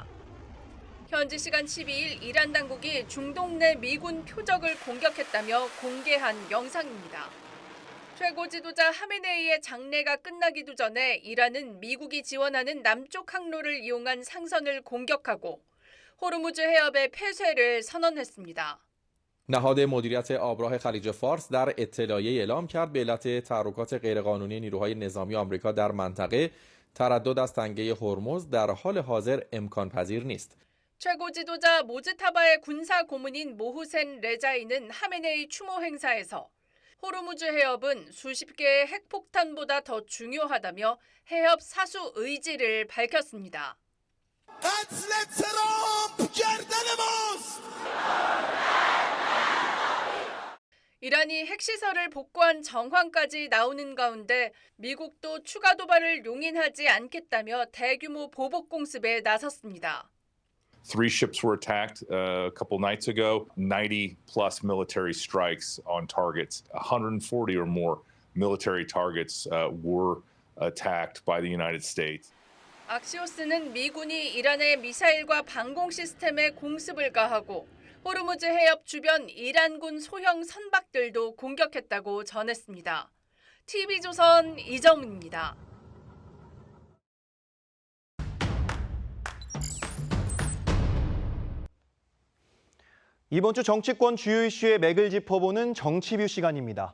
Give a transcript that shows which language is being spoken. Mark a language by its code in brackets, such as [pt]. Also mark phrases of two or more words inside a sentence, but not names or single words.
[ko] 현지 시간 12일 이란 당국이 중동 내 미군 표적을 공격했다며 공개한 영상입니다. 최고 지도자 하메네이의 장례가 끝나기도 전에 이란은 미국이 지원하는 남쪽 항로를 이용한 상선을 공격하고 호르무즈 해협의 폐쇄를 선언했습니다. [fa] نهاد مدیریت آبراه خلیج فارس در اطلاعیه اعلام کرد به علت تحرکات غیرقانونی نیروهای نظامی آمریکا در منطقه تردد از تنگه هرمز در حال حاضر امکان پذیر نیست. [ko] 최고 지도자 모즈타바의 군사 고문인 모후센 레자이는 하메네이 추모 행사에서 호르무즈 해협은 수십 개의 핵폭탄보다 더 중요하다며 해협 사수 의지를 밝혔습니다. 이란이 핵시설을 복구한 정황까지 나오는 가운데 미국도 추가 도발을 용인하지 않겠다며 대규모 보복 공습에 나섰습니다. [en] 3 ships were attacked a couple nights ago, 90 plus military strikes on targets. 140 or more military targets were attacked by the United States. [ko] 악시오스는 미군이 이란의 미사일과 방공 시스템에 공습을 가하고 호르무즈 해협 주변 이란군 소형 선박들도 공격했다고 전했습니다. TV조선 이정민입니다. 이번 주 정치권 주요 이슈의 맥을 짚어보는 정치뷰 시간입니다.